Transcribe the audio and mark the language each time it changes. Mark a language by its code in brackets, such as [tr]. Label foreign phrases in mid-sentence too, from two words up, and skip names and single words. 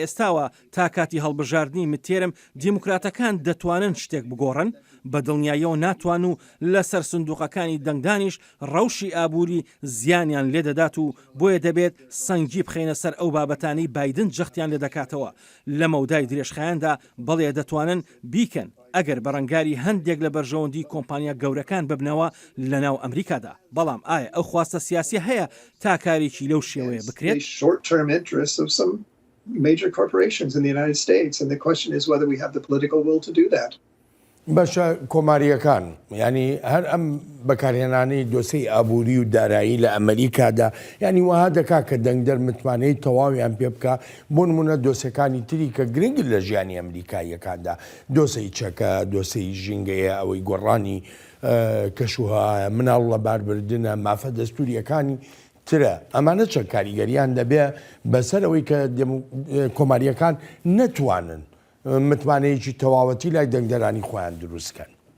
[ckb] ئێستاوە تا کاتی هەڵبژاردننی متێرم دیموکراتەکان دەتوانن شتێک بگۆڕن بە دڵنیاییەوە ناتوان و لەسەر سندوقەکانی دەنگدانیش ڕەوشی ئابووری زیانیان لێ دەدات و بۆیە دەبێت سەنگی بخینە سەر ئەو بابەتانی بایدن جەختیان لێ دەکاتەوە لە مەودای درێژخایاندا بەڵێ دەتوانن بیکەن ئەگەر بەڕنگاری هەندێک لە بەرژەوەندی کۆمپانیا گەورەکان ببنەوە لە ناو ئەمریکادا بەڵام ئایا ئەو خواستە سیاسی هەیە تا کارێکی لەو شێوەیە بکرێت [en] major corporations in the United States and the question is whether we have the political will to do that. [ckb] بەشە کۆماریەکان ینی هەر ئەم بەکارهێنانەی دۆسەی ئابووری و دارایی لە ئەمریکادا ینی وها دەکا کە دەنگدەر متمانەی تەواویان پێ بکە بۆ نمونە دۆسەکانی تری کە گرنگ لە ژیانی ئەمریکایەکاندا دۆسەی چەکە دۆسەی ژینگەیە ئەوەی گۆڕانی کەشوهایە مناڵ لە باربردنە مافە دەستوریەکانی ترە ئەمانە چەند کاریگەریان دەبێ بەسەرەوەی کە کۆماریەکان نەتوانن متمانەیەکی تەواوەتی لای دەنگدەرانی خۆیان دروستکەن.